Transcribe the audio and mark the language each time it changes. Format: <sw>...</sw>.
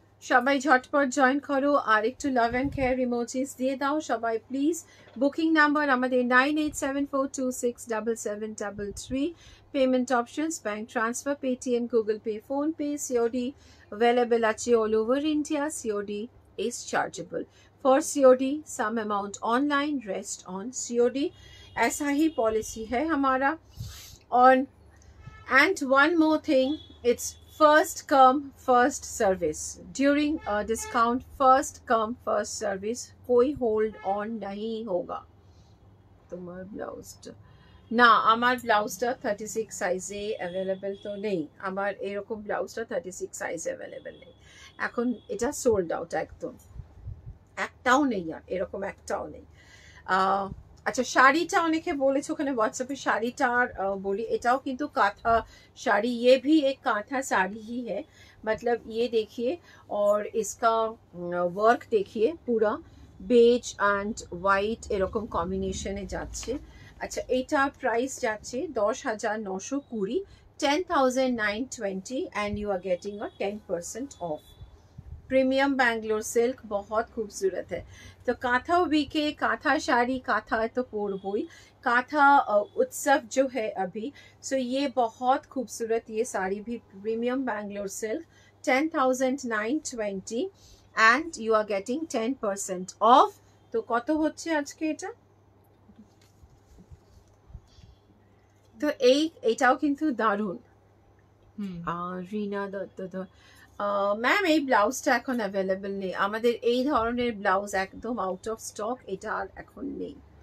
<bn>সবাই ঝটপট জয়েন করো আর একটু লাভ অ্যান্ড কেয়ার ইমোজিস দিয়ে দাও সবাই প্লিজ। বুকিং নাম্বার আমাদের 9874267733। Payment options bank transfer, Paytm, Google pay, phone pay, COD available আছে all over India.</bn> <en>COD is chargeable. For COD some amount online, rest on COD.</en> <hi>ऐसा ही policy है हमारा।</hi> <en>और and one more thing, it's first come first service during discount, first come first service,</en> <hi>कोई hold on नहीं होगा।</hi> <bn>তোমার ব্লাউজটা না, আমার ব্লাউজটা 36 সাইজে অ্যাভেলেবেল তো নেই, আমার এরকম ব্লাউজটা 36 সাইজে অ্যাভেলেবেল নেই এখন, এটা সোল্ড আউট একদম, একটাও নেই আর এরকম একটাও নেই। আচ্ছা শাড়িটা অনেকে বলেছে ওখানে হোয়াটসঅ্যাপে, শাড়িটার বলি, এটাও কিন্তু কাঁথা শাড়ি,</bn> <hi>ये भी एक कांथा साड़ी ही है, मतलब ये देखिए और इसका वर्क देखिए पूरा</hi> <bn>বেজ অ্যান্ড হোয়াইট এরকম কম্বিনেশনে যাচ্ছে। আচ্ছা এইটার প্রাইস যাচ্ছে 10,920, 10,920</bn> <en>And you are getting a 10% off.</en> <hi>Premium Bangalore silk बहुत खूबसूरत है। तो कांथा वीके, कांथा शाड़ी, कांथा तो पोरबोई, कांथा उत्सव जो है अभी, सो ये बहुत खूबसूरत ये साड़ी भी premium Bangalore silk 10,920</hi> <en>and you are getting 10% off।</en> <bn>तो কত হচ্ছে আজকে এটা? তো এইটাও কিন্তু দারুণ। রিনা দত্ত, ম্যাম এই ব্লাউজটা এখন অ্যাভেলেবেল নেই, আমাদের এই ধরনের ব্লাউজ একদম আউট অফ স্টক, এটা আর এখন নেই।</bn>